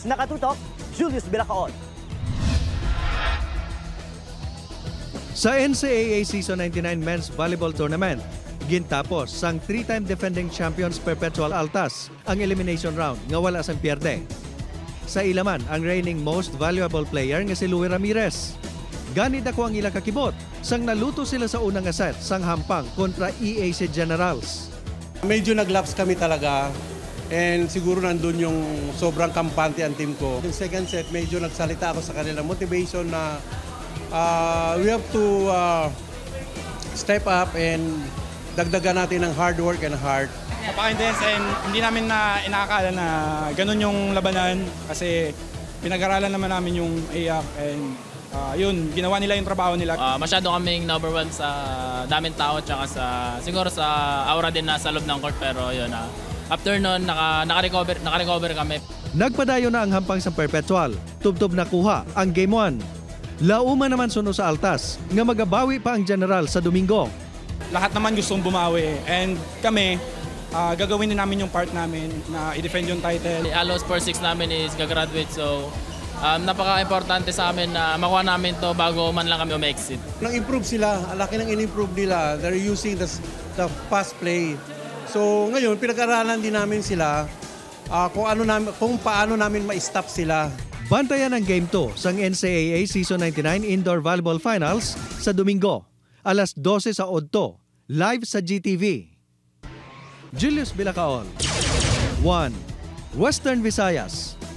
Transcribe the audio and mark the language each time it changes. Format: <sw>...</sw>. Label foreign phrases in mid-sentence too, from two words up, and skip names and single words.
<hil>Nakatutok, Julius Bilacaon. Sa NCAA Season 99 Men's Volleyball Tournament, gintapos sang 3-time</hil> <en>defending champions</en> <hil>Perpetual Altas ang</hil> <en>elimination round</en> <hil>nga wala sang pierde. Sa ilaman ang</hil> <en>reigning most valuable player</en> <hil>nga si Louie Ramirez. Ganit ako ang ilang kakibot sang naluto sila sa unang set sang hampang kontra EAC Generals.</hil> <tl>Medyo naglaps kami talaga and siguro nandun yung sobrang kampante ang team ko. Yung second set, medyo nagsalita ako sa kanila. Motivation na</tl> <en>we have to step up</en> <tl>and dagdagan natin ng</tl> <en>hard work and heart.</en> <tl>Napaka-intense and hindi namin na inaakala na ganun yung labanan kasi pinag-aralan naman namin yung AIAC and yun, ginawa nila yung trabaho nila. Masyado kaming</tl> <en>number one</en> <tl>sa daming tao tsaka siguro sa aura din na sa loob ng court pero yun, after nun naka-recover kami.</tl> <hil>Nagpadayo na ang hampang sa Perpetual, tubtob na kuha ang Game 1. Lauma naman suno sa Altas nga magabawi pa ang General sa Domingo.</hil> <tl>Lahat naman gustong bumawi and kami gagawin din namin yung part namin na i-defend yung title. Halos 4-6 namin is gagraduate so napaka-importante sa amin na makuha namin to bago man lang kami umexit. Nang-improve sila, laki ng in-improve nila.</tl> <en>They're using the fast play.</en> <tl>So ngayon, pinag-aralan din namin sila kung paano namin ma-stop sila.</tl> <hil>Bantayan ang Game 2 sang NCAA Season 99 Indoor Volleyball Finals sa Domingo, alas 12 sa Odto, live sa GTV. Julius Bilacaon, 1, Western Visayas.</hil>